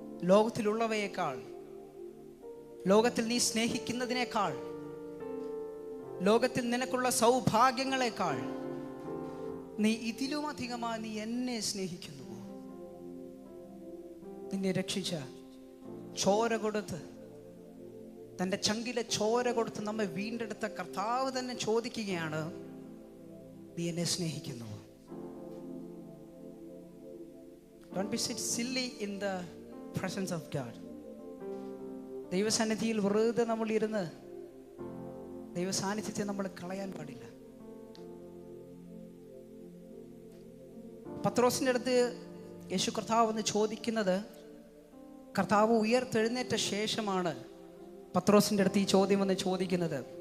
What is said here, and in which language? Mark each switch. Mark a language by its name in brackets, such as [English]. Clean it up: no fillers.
[Malayalam] ലോകത്തിലുള്ളവയേക്കാൾ, ലോകത്തിൽ നീ സ്നേഹിക്കുന്നതിനേക്കാൾ, ലോകത്തിൽ നിനക്കുള്ള സൗഭാഗ്യങ്ങളെക്കാൾ നീ ഇതിലും അധികമായി നീ എന്നെ സ്നേഹിക്കുന്നുവോ? നിന്നെ രക്ഷിച്ച, ചോര കൊടുത്ത്, തൻ്റെ ചങ്കിലെ ചോര കൊടുത്ത് നമ്മെ വീണ്ടെടുത്ത കർത്താവ് തന്നെ ചോദിക്കുകയാണ്, നീ എന്നെ സ്നേഹിക്കുന്നുവോ? [English] Don't be sit silly in the presence of God. [Malayalam] ദൈവസന്നിധിയിൽ വെറുതെ നമ്മൾ ഇരുന്ന് ദൈവ സാന്നിധ്യത്തെ നമ്മൾ കളയാൻ പാടില്ല. പത്രോസിൻ്റെ അടുത്ത് യേശു കർത്താവ് വന്ന് ചോദിക്കുന്നത്, കർത്താവ് ഉയർത്തെഴുന്നേറ്റ ശേഷമാണ് പത്രോസിൻ്റെ അടുത്ത് ഈ ചോദ്യം വന്ന് ചോദിക്കുന്നത്.